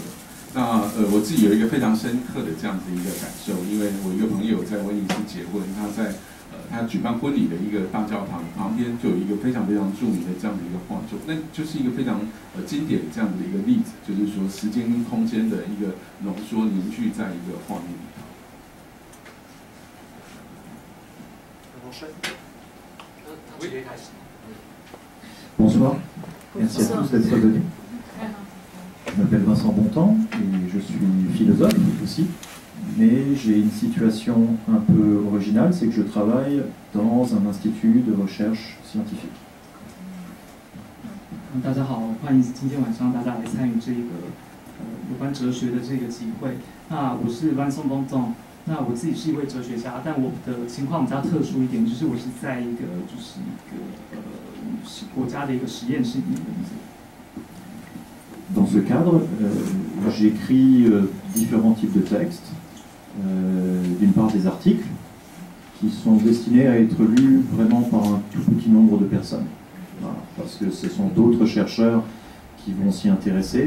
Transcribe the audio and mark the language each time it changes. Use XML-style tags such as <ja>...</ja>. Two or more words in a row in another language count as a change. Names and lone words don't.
<zh>那我自己有一个非常深刻的这样子一个感受，因为我一个朋友在威尼斯结婚，他举办婚礼的一个大教堂旁边就有一个非常著名的这样的一个画作，那就是一个非常经典的这样的一个例子，就是说时间跟空间的一个浓缩凝聚在一个画面里头。</zh> <fr>Bonsoir, merci à tous d'être venus. Je m'appelle Vincent Bontemps et je suis philosophe aussi, mais j'ai une situation un peu originale, c'est que je travaille dans un institut de recherche scientifique.</fr> <zh>大家好，欢迎今天晚上大家来参与这个有关哲学的这个集会。那我是 Vincent Bontemps， 那我自己是一位哲学家，但我的情况比较特殊一点，就是我是在一个国家的一个实验室里面工作。</zh> <fr>Dans ce cadre, j'écris différents types de textes. D'une part des articles qui sont destinés à être lus vraiment par un tout petit nombre de personnes. Voilà, parce que ce sont d'autres chercheurs qui vont s'y intéresser.</fr>